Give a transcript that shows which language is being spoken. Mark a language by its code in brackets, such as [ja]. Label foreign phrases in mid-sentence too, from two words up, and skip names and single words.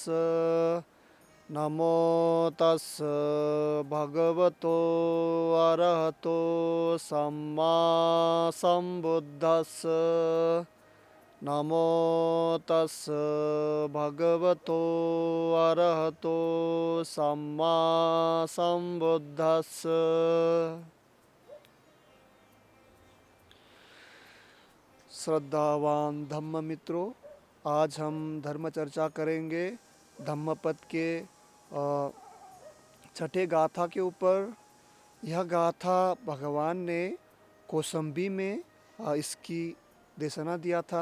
[pi] नमो तस् भगवतो अरहतो सम्मा सम्बुद्धस्स। नमो तस् भगवतो अरहतो सम्मा सम्बुद्धस्स। [hi] श्रद्धावान धम्म मित्रों, आज हम धर्म चर्चा करेंगे धम्मपद के छठे गाथा के ऊपर। यह गाथा भगवान ने कौसंबी में इसकी देशना दिया था।